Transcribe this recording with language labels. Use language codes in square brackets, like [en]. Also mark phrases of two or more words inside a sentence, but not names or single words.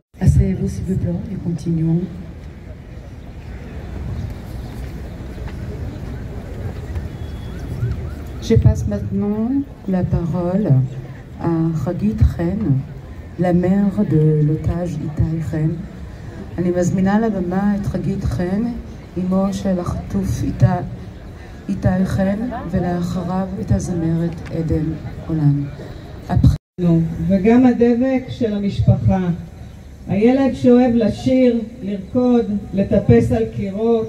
[fr] Asseyez-vous s'il vous plaît et continuons. Je passe maintenant la parole à Hagit Chen, la mère de l'otage איתי חן. [he] אני מזמינה לבמה את חגית חן, אמו של החטוף איתי חן, ולאחריו את הזמרת עדן עולם. וגם הדבק של המשפחה. הילד שאוהב לשיר, לרקוד, לטפס על קירות.